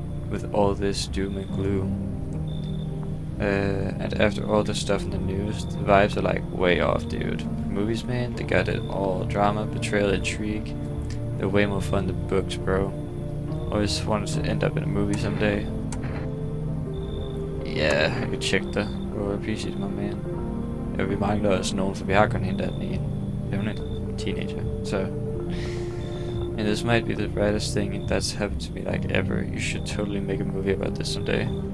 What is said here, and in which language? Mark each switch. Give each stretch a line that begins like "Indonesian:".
English: With all this doom and gloom. And after all the stuff in the news, the vibes are like way off, dude. Movies, man, they got it all. Drama, betrayal, intrigue. They're way more fun than books, bro. Always wanted to end up in a movie someday. Yeah, I could check the go appreciate my man.
Danish: Ja, vi mangler også nogen, for vi har kun hende der den ene. Det er en teenager, so...
English: And this might be the brightest thing that's happened to me like ever. You should totally make a movie about this someday.